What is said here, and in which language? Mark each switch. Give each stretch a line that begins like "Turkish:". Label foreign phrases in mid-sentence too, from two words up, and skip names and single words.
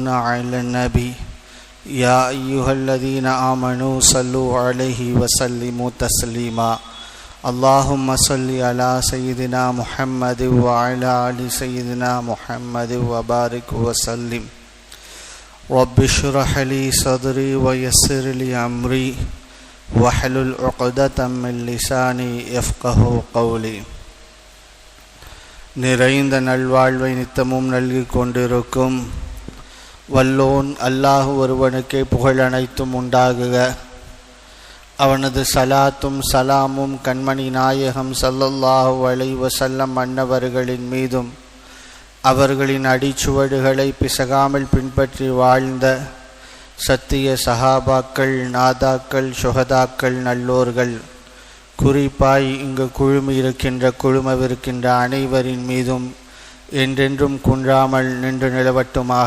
Arabic: على النبي يا أيها الذين آمنوا صلوا عليه وسلموا تسليما اللهم صل على سيدنا محمد وعلى آل سيدنا محمد وبارك وسلم رب اشرح لي صدري ويسر لي أمري واحلل عقدة من لساني يفقهوا قولي.
Tamil: நிறைந்த நல்வாழ்வை நித்தமும் நல்கி கொண்டிருக்கும் வல்லோன் அல்லாஹ் ஒருவனுக்கே புகழ் அனைத்தும் உண்டாகுக. அவனது சலாத்தும் சலாமும் கண்மணி நாயகம்
Arabic: صلى الله عليه وسلم
Tamil: அன்னவர்களின் மீதும் அவர்களின் அடிச்சுவடுகளை பிசகாமல் பின்பற்றி வாழ்ந்த சத்திய சஹாபாக்கள், நாதாக்கள், சுஹதாக்கள், நல்லோர்கள், குறிப்பாய் இங்கு குழுமி இருக்கின்ற குழுமவிருக்கின்ற அனைவரின் மீதும் என்றென்றும் குன்றாமல் நின்று நிலவட்டுமாக.